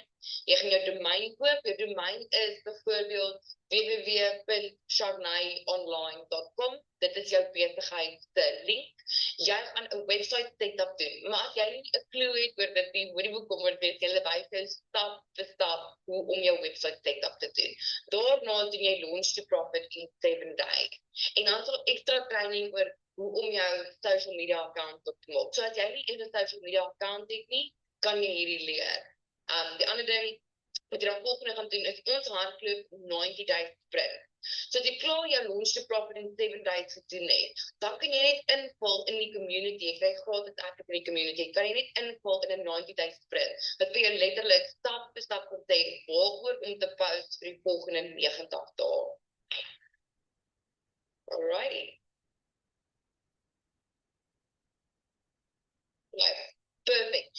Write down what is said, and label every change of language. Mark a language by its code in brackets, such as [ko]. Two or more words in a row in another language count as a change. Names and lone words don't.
[af] Jy gaan jou domein koop, jou domein is byvoorbeeld www.charnayonline.com. Dit is jou besigheid se link. Jy gaan 'n [en] website setup [af] doen, maar as jy nie 'n klou het oor dit nie, moenie bekommerd wees, jy wys jou stap vir stap hoe om jou [en] website setup [af] te doen. Daarna doen jy [en] launch to profit in 7 days. [af] En dan sal ekstra training oor hoe om jou [en] social media account [af] op te maak. So as jy nie eers 'n [en] social media account [af] het nie, kan jy hierdie leer. Die ander ding wat jy dan volgende gaan doen is ons hardloop [en] 90 days sprint. [af] So as jy klaar jou [en] launch to profit in 7 days [af] gedoen het, dan kan jy net invul in die community. Jy kry gratis access in die community. Kan jy net invul in 'n [en] 90 days sprint. [af] Wat vir jou letterlik stap vir stap kan sê waaroor om te post vir die volgende 90 dae. [en] Alrighty. Ja, perfect.